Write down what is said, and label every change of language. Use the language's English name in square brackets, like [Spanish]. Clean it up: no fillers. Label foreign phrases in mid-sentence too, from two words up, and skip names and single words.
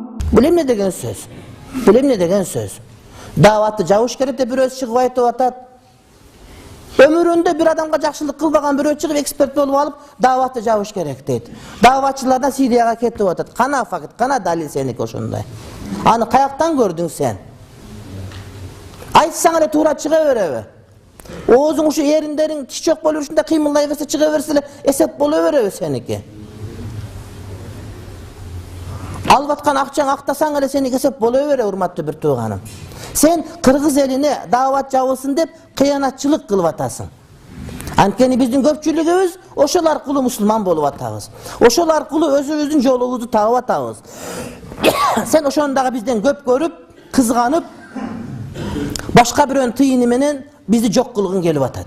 [Kyrgyz] Bul emne деген söz? Bul emne деген söz? Davatı jabыш керек деп бирөөсү чыгып айтып атат. Ömüründe bir adamga жақшылык кылбаган бирөө чыгып эксперт болуп алып, даватты жабыш керек дейт. Даватчылардан Сирияга кетип атат. Кана факт, кана далил сеники ошондой. Аны каяктан көрдүң сен? Айтсаң эле туура чыга береби? Оозуң ушу эриндериң тишчок болуп ушундай кыймылдай берсе чыга берсе эле эсеп боло береби сеники? Алып аткан акчаң актасаң эле сеники эсеп боло береби, урматтуу бир тууганым. Sen Kırgız eline davat jabылсын деп кыянатчылык кылып атасың. Анткени биздин көпчүлүгүбүз ошол аркылуу мусулман болуп атабыз. Ошол аркылуу өзүбүздүн жолубузду таап атабыз. Sen ошондагы бизден көп көрүп, кызганып, башка бирөөнүн тыйыны менен бизди жок кылгың келип атат.